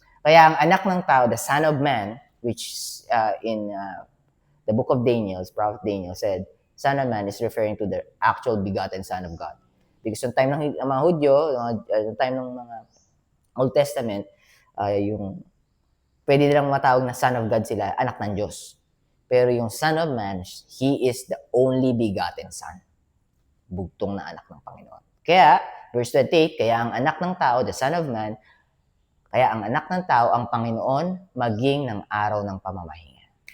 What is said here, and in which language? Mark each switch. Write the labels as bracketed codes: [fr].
[tl] Kaya ang anak ng tao, [en] the Son of Man, which in the book of Daniel, Prophet Daniel said, Son of Man is referring to the actual begotten Son of God. [tl] Because yung time ng mga Hudyo, yung time ng mga Old Testament, yung pwede nilang matawag na Son of God sila, anak ng Diyos. Pero yung [en] Son of Man, He is the only begotten Son. [tl] Bugtong na anak ng Panginoon. Kaya, verse 28, kaya ang anak ng tao, [en] the Son of Man, [tl] kaya ang anak ng tao, ang Panginoon, maging ng araw ng pamamahinga.